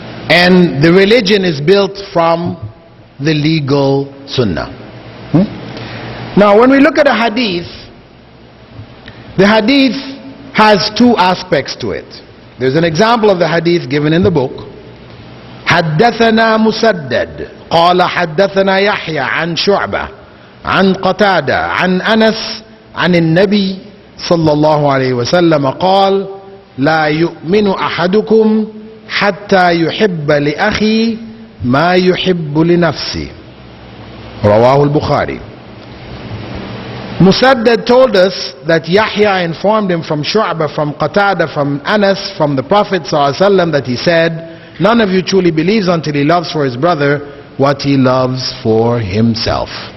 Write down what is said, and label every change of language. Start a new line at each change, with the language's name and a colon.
English: And the religion is built from the legal sunnah. Now when we look at a hadith, the hadith has two aspects to it. There's an example of the hadith given in the book.
Arabic: حدثنا مسدد قال حدثنا يحيى عن شعبة عن قتادة عن أنس عن النبي صلى الله عليه وسلم قال لا يؤمن أحدكم حتى يحب لأخي ما يحب لنفسه. رواه البخاري.
English: Musaddad told us that Yahya informed him from Shu'bah, from Qatada, from Anas, from the Prophet ﷺ, that he said, none of you truly believes until he loves for his brother what he loves for himself.